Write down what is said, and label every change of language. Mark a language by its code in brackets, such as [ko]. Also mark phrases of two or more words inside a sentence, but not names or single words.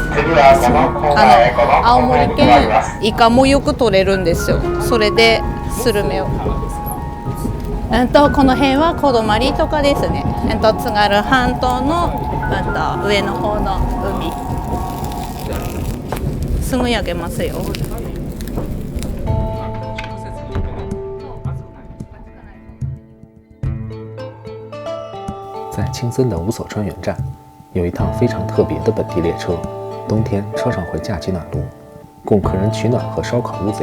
[ja] 青森県イカもよく取れるんですよ。それでスルメを。この辺は小泊とかですね。津軽半島の上の方の海。すぐ焼けますよ。 [zh] 在青森的五所川原站，有一趟非常特别的本地列车。冬天车上会架起暖炉，供客人取暖和烧烤乌贼。